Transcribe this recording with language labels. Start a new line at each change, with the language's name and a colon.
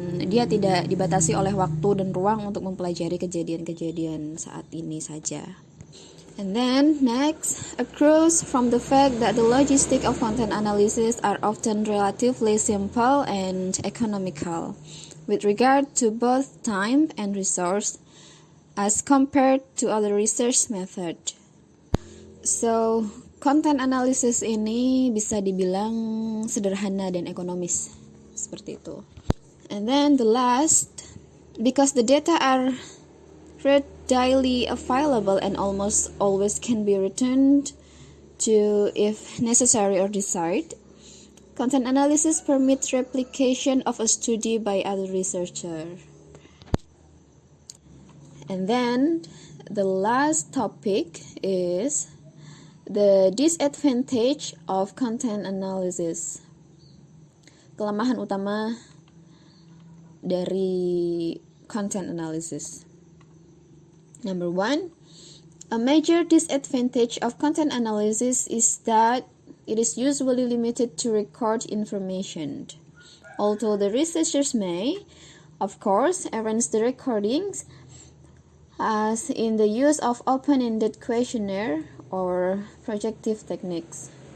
Indonesian: Dia tidak dibatasi oleh waktu dan ruang untuk mempelajari kejadian-kejadian saat ini saja.
English: And then next, accrues from the fact that the logistics of content analysis are often relatively simple and economical with regard to both time and resource as compared to other research method.
Indonesian: So, content analysis ini bisa dibilang sederhana dan ekonomis, seperti itu.
English: And then the last, because the data are readily available and almost always can be returned to if necessary or desired, content analysis permits replication of a study by other researchers. And then the last topic is the disadvantage of content analysis.
Indonesian: Kelemahan utama dari content analysis.
English: Number 1, a major disadvantage of content analysis is that it is usually limited to record information. Although the researchers may, of course, arrange the recordings, as in the use of open-ended questionnaire or projective techniques.